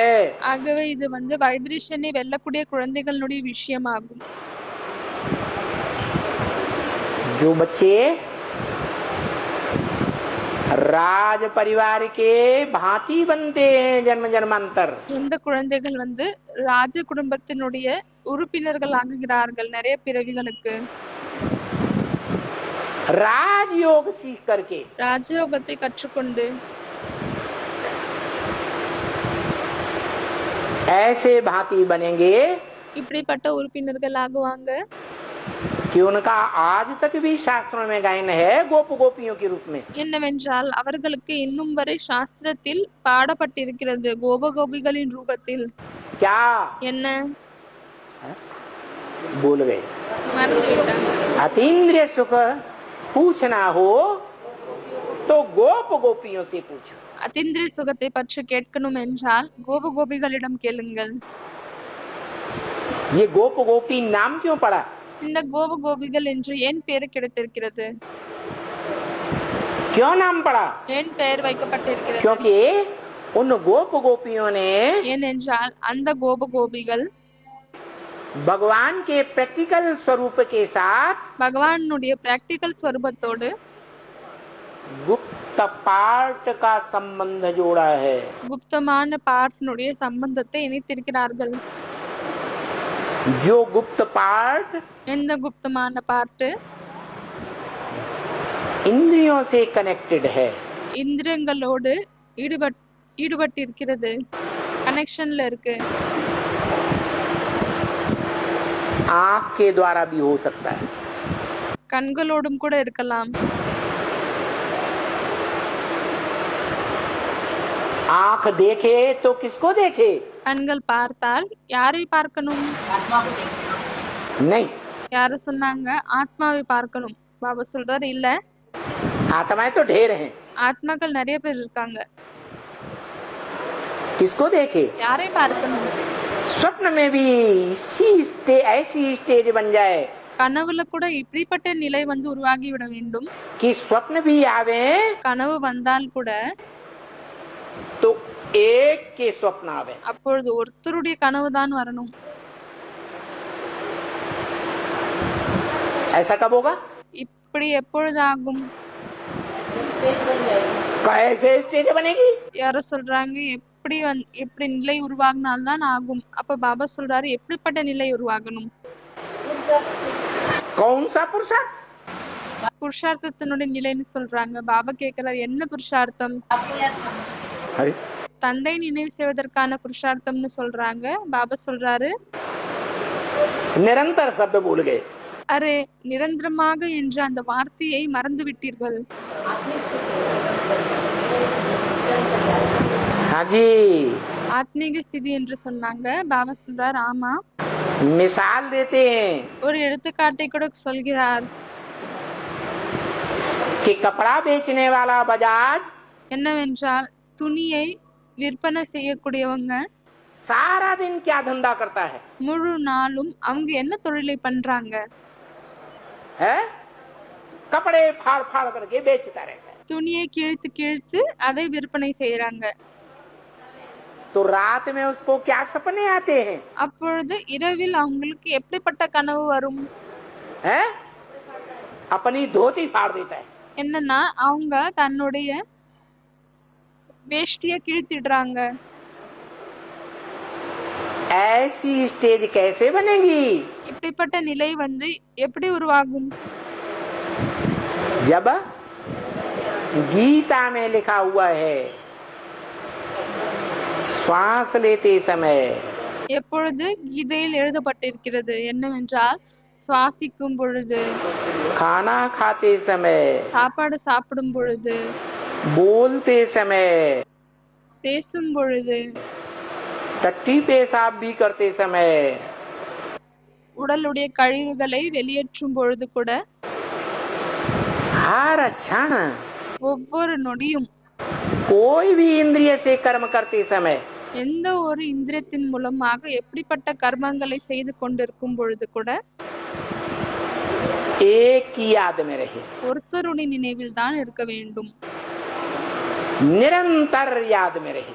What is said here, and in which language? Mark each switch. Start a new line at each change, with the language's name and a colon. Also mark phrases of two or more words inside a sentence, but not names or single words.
Tamil: ஆகவே இது வைப்ரேஷனை வெல்லக்கூடிய குழந்தைகளுடைய விஷயமாகும்.
Hindi: जो बच्चे राज परिवार के भांति बनते हैं जन्म जन्मांतर,
Tamil: இந்த குழந்தைகள் ராஜ குடும்பத்தினுடைய உறுப்பினர்கள் ஆகுகிறார்கள் நிறைய பிறவிகளுக்கு.
Hindi: राजयोग सीख करके
Tamil: ராஜயோகத்தை கற்றுக்கொண்டு
Hindi: ऐसे भांति बनेंगे
Tamil: இப்படிப்பட்ட உறுப்பினர்கள் ஆகுவாங்க.
Hindi: कि उनका आज तक भी शास्त्रों में गायन है गोप गोपियों के रूप में.
Tamil: என்னவென்றால் அவர்களுக்கு இன்னும் வரை சாஸ்திரத்தில் பாடப்பட்டிருக்கிறது கோபகோபிகளின் ரூபத்தில்.
Hindi: क्या
Tamil: என்ன
Hindi: बोल गए?
Tamil: மறந்துவிட்டாங்க.
Hindi: अतीन्द्रिय सुख पूछना हो तो गोप गोपियों से पूछो.
Tamil: அத்தீந்திரிய சுகத்தை பற்றி கேட்கணும் என்றால் கோபகோபிகளிடம் கேளுங்கள்.
Hindi: ये गोप गोपी नाम क्यों पड़ा?
Tamil: இந்த கோபகோபிகள் என்று ஏன் பெயர் கிடைத்திருக்கிறது?
Hindi: क्यों नाम पड़ा?
Tamil: ஏன் பெயர் வைக்கப்பட்டிருக்கிறது?
Hindi: क्योंकि उन गोप गोपियों ने
Tamil: ஏனென்றால் அந்த கோபகோபிகள்
Hindi: भगवान के प्रैक्टिकल स्वरूप के साथ
Tamil: பகவானுடைய பிராக்டிக்கல் ஸ்வரூபத்தோடு
Hindi: गुप्त पार्ट का संबंध जोड़ा है.
Tamil: குப்தமான பார்ட்னுடைய சம்பந்தத்தை இணைத்திருக்கிறார்கள்.
Hindi: जो गुप्त पार्ट
Tamil: எந்த குப்தமான பார்ட்
Hindi: इंद्रियों से कनेक्टेड है,
Tamil: இந்திரியங்களோடு ஈடுபட்டிருக்கிறது, கனெக்ஷன்ல இருக்கு.
Hindi: आंख के द्वारा भी हो सकता है.
Tamil: கண்களோடும் கூட இருக்கலாம்.
Hindi: आंख देखे तो किसको देखे?
Tamil: கண்கள் பார்த்தால் யாரை பார்க்கணும்?
Hindi: नहीं,
Tamil: யாரு சொன்னாங்க? ஆத்மாவை பார்க்கணும். பாபா சொல்றாரு இல்ல,
Hindi: आत्माएं तो ढेर हैं.
Tamil: ஆத்மாக்கள் நிறைய பேர் இருக்காங்க.
Hindi: किसको देखे?
Tamil: யாரை பார்க்கணும்?
Hindi: स्वप्न में भी ऐसी स्टेज बन जाए
Tamil: கனவுல கூட இப்படிப்பட்ட நிலை உருவாகி விட வேண்டும்.
Hindi: कि स्वप्न भी आवे
Tamil: கனவு வந்தால் கூட
Hindi: तो एक के स्वप्न आवे.
Tamil: அப்பொழுது ஒருத்தருடைய கனவு தான் வரணும்.
Hindi: ऐसा कब होगा?
Tamil: இப்படி எப்பொழுது ஆகும்?
Hindi: कैसे स्टेज बनेगी?
Tamil: யாரோ சொல்றாங்க எப்படி நிலை உருவாகினால்தான் ஆகும். அப்ப பாபா சொல்றாரு எப்படிப்பட்ட நிலை உருவாகணும்?
Hindi: कौन सा पुरुषार्थ?
Tamil: புருஷார்த்தத்தினுடைய நிலைன்னு சொல்றாங்க. பாபா கேக்குறாரு என்ன புருஷார்த்தம்?
Hindi: अरे
Tamil: தந்தை நினைவு செய்வதற்கான புருஷார்த்தம்னு சொல்றாங்க. பாபா சொல்றாரு
Hindi: निरंतर शब्द भूल गए.
Tamil: அரே நிரந்தரமாக என்ற அந்த வார்த்தையை மறந்து விட்டீர்கள்.
Hindi: हाँ जी,
Tamil: ஆத்மீக ஸ்திதி என்று சொன்னாங்க. பாபா சொல்றார் ஆமா.
Hindi: मिसाल देते हैं
Tamil: ஒரு எடுத்துக்காட்டை கூட சொல்கிறார்.
Hindi: कि कपड़ा बेचने वाला बजाज
Tamil: என்னவென்றால் துணியை விற்பனை செய்யக்கூடியவங்க
Hindi: सारा दिन क्या धंधा करता है?
Tamil: முழு நாளும் அவங்க என்ன தொழிலை பண்றாங்க?
Hindi: है कपड़े फाड़ फाड़ करके बेचता रहता है.
Tamil: துணியை கிழித்து கிழித்து அதை விற்பனை செய்யறாங்க.
Hindi: तो रात में उसको क्या सपने आते हैं?
Tamil: அப்பொழுது இரவில் அவங்களுக்கு எப்படிப்பட்ட கனவு வரும்?
Hindi: है अपनी धोती फाड़ देता है.
Tamil: என்னன்னா அவங்க தன்னுடைய வேஷ்டிய கிழித்திடுறாங்க.
Hindi: ऐसी स्टेज कैसे बनेगी?
Tamil: இப்படிப்பட்ட நிலை எப்படி உருவாகும்?
Hindi: जब गीता में लिखा हुआ है श्वास लेते समय,
Tamil: எப்பொழுது கீதையில் எழுதப்பட்டிருக்கிறது என்னவென்றால், சுவாசிக்கும் பொழுது,
Hindi: खाना खाते समय,
Tamil: சாப்பாடு சாப்பிடும் பொழுது,
Hindi: बोलते समय,
Tamil: பேசும் பொழுது,
Hindi: टट्टी पेशाब भी करते समय,
Tamil: உடலுடைய கழிவுகளை வெளியேற்றும் பொழுது கூட,
Hindi: हर क्षण
Tamil: ஒவ்வொரு நொடியும்,
Hindi: कोई भी इंद्रिय से कर्म करते समय
Tamil: எந்த ஒரு இந்திரியத்தின் மூலமாக எப்படிப்பட்ட கர்மங்களை செய்து கொண்டிருக்கும் பொழுது கூட
Hindi: एक की याद में रहे,
Tamil: ஒருத்தருடைய நினைவில் தான் இருக்க வேண்டும்.
Hindi: निरंतर याद में रहे.